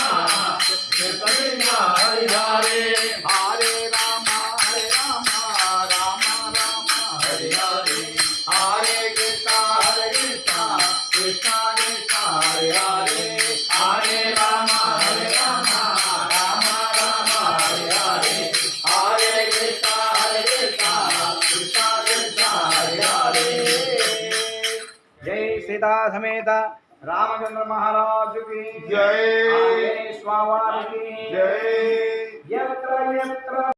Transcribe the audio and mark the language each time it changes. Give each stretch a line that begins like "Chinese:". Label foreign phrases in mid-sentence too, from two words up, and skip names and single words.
Sanskrit: కృష్ణ హరి హరే హరే రామ రామ రామ హరి హరే హరే కృష్ణ కృష్ణ కృష్ణ హరి హరే హరే రామ రామ రామ హరి హరే హరే కృష్ణ కృష్ణ కృష్ణ హరి హరే
Hindi: जय सीता समेत रामचंद्र महाराज की जय स्वामी की जय
Sanskrit: यत्र यत्र